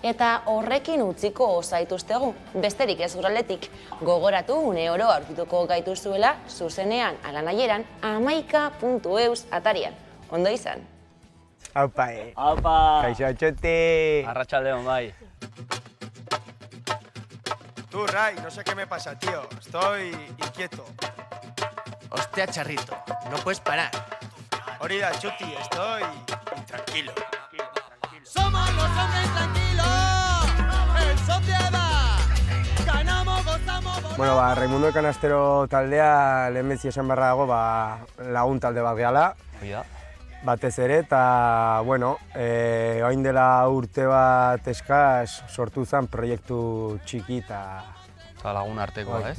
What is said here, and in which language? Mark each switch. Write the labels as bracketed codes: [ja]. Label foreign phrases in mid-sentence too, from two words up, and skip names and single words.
[eu] eta horrekin utziko zaituztegu, besterik ez guraletik. Gogoratu une oro aurkituko gaituzuela zuzenean ala nahieran hamaika.eus atarian. Ondo izan. Aupa, Aupa! Kaixo Txuti! Arratsaldeon, bai. [es] Tú, Ray, no sé qué me pasa, tío. Estoy inquieto. Hostia, Charrito, no puedes parar. Orida, Chuti, estoy intranquilo. ¡Somos los hombres tranquilos! ¡En sociedad! ¡Ganamos, gozamos! [eu] Bueno, Raimundo Canastero taldea lehenbezi esan beharra dago lagun talde bat gehala. Batez ere, eta, bueno, orain dela urte bat eskas sortu zen proiektu txiki eta lagun artekoa, ez?